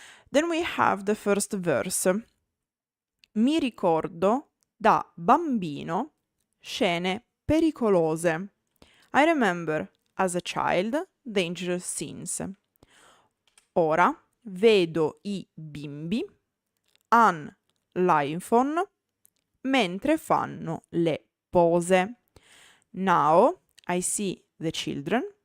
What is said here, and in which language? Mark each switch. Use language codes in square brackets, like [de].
[en] Then we have the first verse. [it] Mi ricordo da bambino scene pericolose. [en] I remember as a child dangerous scenes. [it] Ora vedo i bimbi han l'iPhone mentre fanno le pose. [en] Now I see the children.